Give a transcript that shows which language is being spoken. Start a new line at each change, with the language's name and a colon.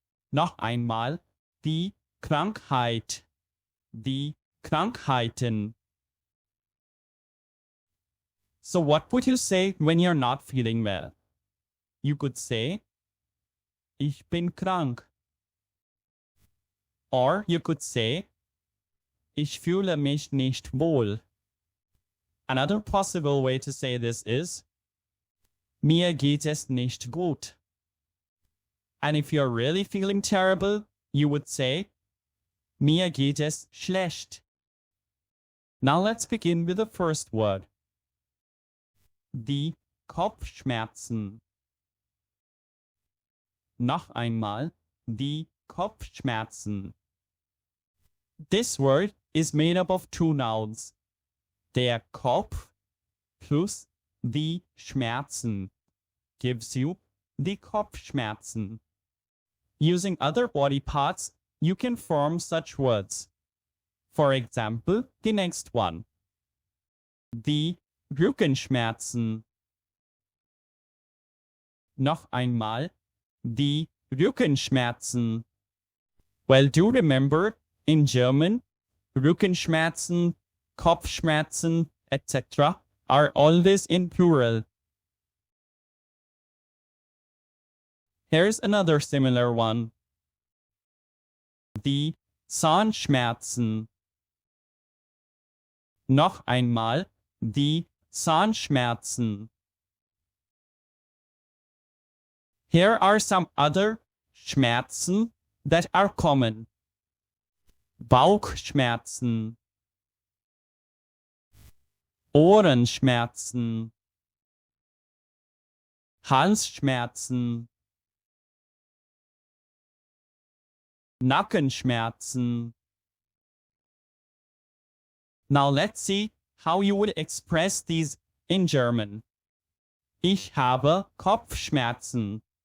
German: Noch einmal, die Krankheit. Die Krankheiten.
English: So what would you say when you're not feeling well? You could say,
German: ich bin krank.
English: Or you could say,
German: ich fühle mich nicht wohl.
English: Another possible way to say this is,
German: mir geht es nicht gut.
English: And if you're really feeling terrible, you would say,
German: mir geht es schlecht.
English: Now let's begin with the first word.
German: Die Kopfschmerzen. Noch einmal, die Kopfschmerzen.
English: This word is made up of two nouns.
German: Der Kopf plus die Schmerzen
English: gives you
German: die Kopfschmerzen.
English: Using other body parts, you can form such words. For example, the next one.
German: Die Rückenschmerzen. Noch einmal, die Rückenschmerzen.
English: Well, do remember, in German, Rückenschmerzen, Kopfschmerzen, etc. are always in plural. Here's another similar one.
German: Die Zahnschmerzen. Noch einmal, die Zahnschmerzen.
English: Here are some other Schmerzen that are common.
German: Bauchschmerzen. Ohrenschmerzen. Halsschmerzen. Nackenschmerzen.
English: Now let's see how you would express these in German.
German: Ich habe Kopfschmerzen.